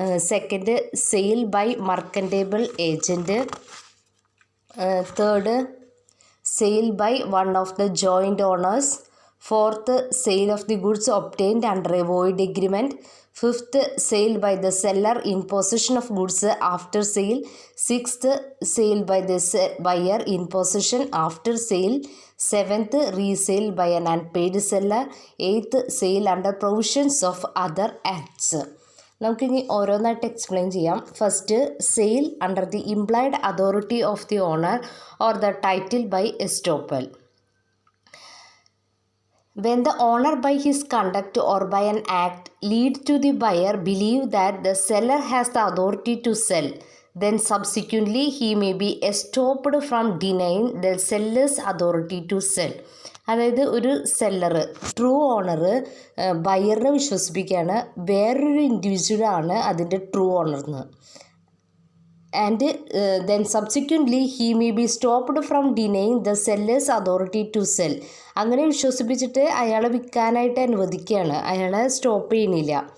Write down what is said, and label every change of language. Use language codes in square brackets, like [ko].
[en] Second, sale by mercantile agent. Third, sale by one of the joint owners. Fourth, sale of the goods obtained under a void agreement. Fifth, sale by the seller in possession of goods after sale. Sixth, sale by the buyer in possession after sale. Seventh, resale by an unpaid seller. Eighth, sale under provisions of other acts. [ml] നമുക്കിനി ഓരോന്നായിട്ട് explain ചെയ്യാം. [en] First, sale under the implied authority of the owner or the title by estoppel. When the owner by his conduct or by an act lead to the buyer believe that the seller has the authority to sell, then subsequently he may be stopped from denying the seller's authority to sell. [ml] അതായത് ഒരു seller, true owner ബയറിനെ വിശ്വസിപ്പിക്കുകയാണ് വേറൊരു ഇൻഡിവിജ്വലാണ് അതിൻ്റെ true ഓണർന്ന്. [en] And then subsequently he may be stopped from denying the seller's authority to sell. [ml] അങ്ങനെ വിശ്വസിപ്പിച്ചിട്ട് അയാളെ വിൽക്കാനായിട്ട് അനുവദിക്കുകയാണ്, അയാളെ stop ചെയ്യണില്ല.